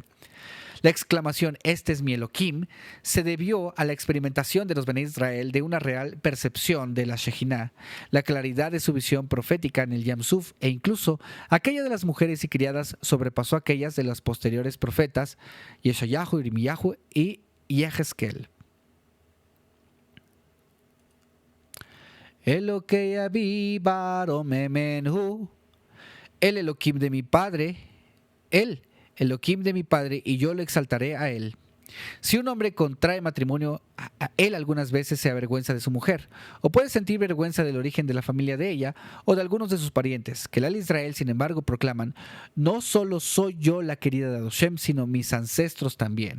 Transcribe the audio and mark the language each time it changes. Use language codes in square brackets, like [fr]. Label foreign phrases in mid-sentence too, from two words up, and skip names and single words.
[es] La exclamación, este es mi Elohim, se debió a la experimentación de los [he] בני ישראל [es] de una real percepción de la Shejinah, la claridad de su visión profética en el Yam Suf e incluso aquella de las mujeres y criadas sobrepasó aquellas de los posteriores profetas Yeshayahu, Irmiyahu y Yehezkel. [he] אלקי אבי וא רוממנהו, [es] el Elohim de mi padre, el Elohim de mi padre, y yo lo exaltaré a él. Si un hombre contrae matrimonio, él algunas veces se avergüenza de su mujer, o puede sentir vergüenza del origen de la familia de ella o de algunos de sus parientes, que el Israel, sin embargo, proclaman, no solo soy yo la querida de Adoshem, sino mis ancestros también.